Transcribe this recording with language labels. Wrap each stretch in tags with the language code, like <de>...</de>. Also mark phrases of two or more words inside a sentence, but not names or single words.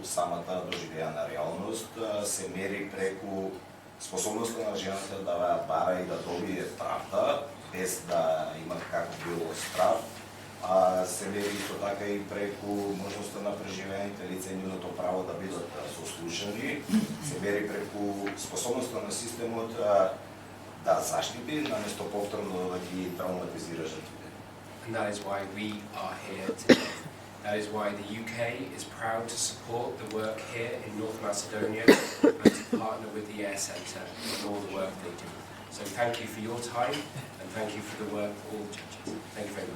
<mk>самата доживеана реалност, се мери преку способноста на жената да ја бара и да добие правда, без да има како било страв, се мери исто така и преку можноста на преживеаните лица и нивното право да бидат сослушани, се мери преку способноста на системот да заштити, наместо повторно да ги травматизира жртвите.</mk> <en>And that is why we are here today. That is why the UK is proud to support the work here in North Macedonia and to partner with the Air Centre in all the work they do. So thank you for your time and thank you for the work of all the judges. Thank you very much.</en>